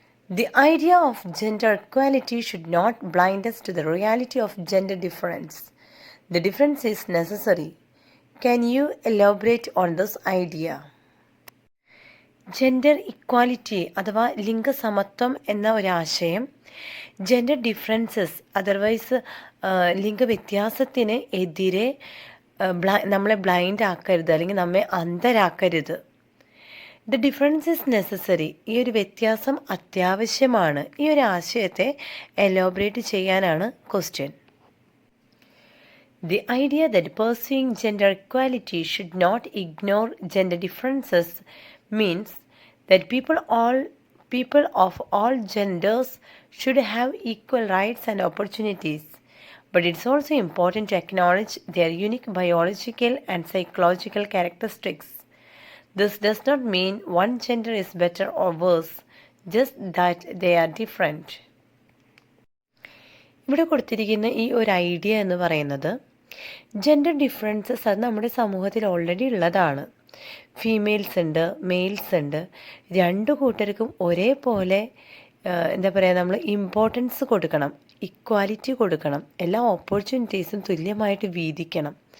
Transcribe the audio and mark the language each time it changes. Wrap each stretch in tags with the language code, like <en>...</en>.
<en>The idea of gender equality should not blind us to the reality of gender difference. The difference is necessary. Can you elaborate on this idea? Gender equality</en> <ml>അഥവാ ലിംഗസമത്വം എന്ന ഒരാശയം</ml> <en>gender differences otherwise</en> <ml>ലിംഗവ്യത്യാസത്തിന് എതിരെ നമ്മളെ blind ആക്കരുത്, അല്ലെങ്കിൽ നമ്മെ അന്ധരാക്കരുത്.</ml> <en>The difference is necessary.</en> <ml>ഈ ഒരു വ്യത്യാസം അത്യാവശ്യമാണ്. ഈ ഒരു ആശയത്തെ എലോബറേറ്റ് ചെയ്യാനാണ് question.</ml> <en>The idea that pursuing gender equality should not ignore gender differences means that people of all genders should have equal rights and opportunities. But it's also important to acknowledge their unique biological and psychological characteristics. This does not mean one gender is better or worse, just that they are different.</en> <ml>ഇവിടെ കൊടുത്തിരിക്കുന്ന ഈ ഒരു idea എന്ന് പറയുന്നത് gender differences അത് നമ്മുടെ സമൂഹത്തിൽ already ഉള്ളതാണ്. ഫീമെയിൽസ് ഉണ്ട്, മെയിൽസ് ഉണ്ട്. രണ്ടു കൂട്ടർക്കും ഒരേപോലെ എന്താ പറയുക, നമ്മൾ ഇമ്പോർട്ടൻസ് കൊടുക്കണം, ഇക്വാലിറ്റി കൊടുക്കണം, എല്ലാ ഓപ്പർച്യൂണിറ്റീസും തുല്യമായിട്ട് വീതിക്കണം.</ml>